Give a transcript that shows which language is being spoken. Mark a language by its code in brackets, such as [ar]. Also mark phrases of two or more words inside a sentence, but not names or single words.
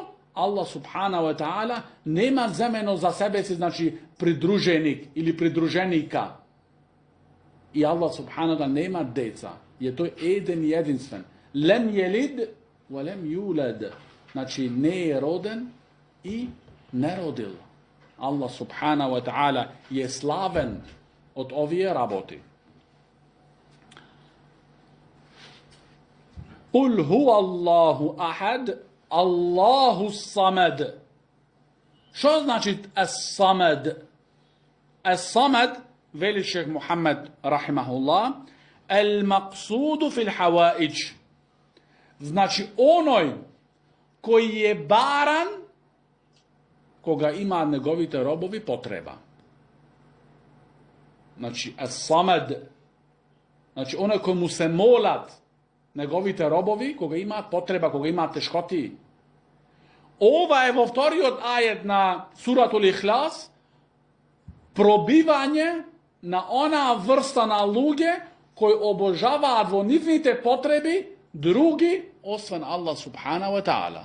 [mk] Аллах [ar] سبحانه وتعالى [mk] нема земено за себе си, значи, придруженик или придруженика. И Аллах [ar] سبحانه وتعالى [mk] нема деца. И тој еден и единствен. [ar] لم يلد ولم يولد. [mk] Значи, не е роден и не родил. Аллах [ar] سبحانه وتعالى [mk] е славен од овие работи. [ar] قل هو الله أحد، الله الصمد. [mk] Што значи ас-самад? Ас-самад, вели шех Мухаммед рахимахуллах, [ar] المقصود في الحوائج. [mk] Значи, оној кој е баран кога има неговите робови потреба. Значи, ас-самад. Значи, оној кој му се молат неговите робови кога имаат потреба, кога имаат тешкоти. Ова е во вториот ајет на суратул Ихлас, пробивање на онаа врста на луѓе кои обожаваат во нивните потреби други освен Аллах [ar] سبحانه وتعالى.